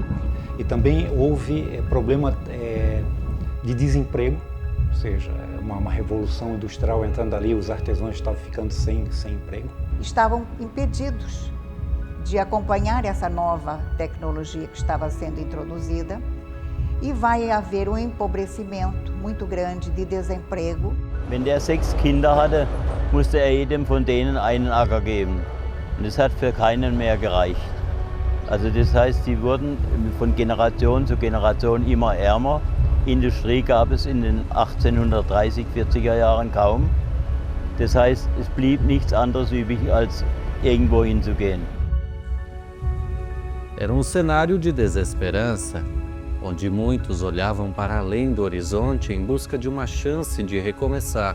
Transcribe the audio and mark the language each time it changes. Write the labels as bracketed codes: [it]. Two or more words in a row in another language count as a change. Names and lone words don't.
[pt] E também houve problema de desemprego, ou seja, uma revolução industrial entrando ali, os artesãos estavam ficando sem emprego. Estavam impedidos de acompanhar essa nova tecnologia que estava sendo introduzida e vai haver um empobrecimento muito grande de desemprego. [de] Wenn der 6 Kinder hatte, musste jedem von denen einen Acker geben. Und das hat für keinen mehr gereicht. Also das heißt, sie wurden von Generation zu Generation immer ärmer. Industrie gab es in den 1830, 40er Jahren kaum. Das heißt, es blieb nichts anderes übrig, als irgendwo hinzugehen. [pt] Era um cenário de desesperança, onde muitos olhavam para além do horizonte em busca de uma chance de recomeçar.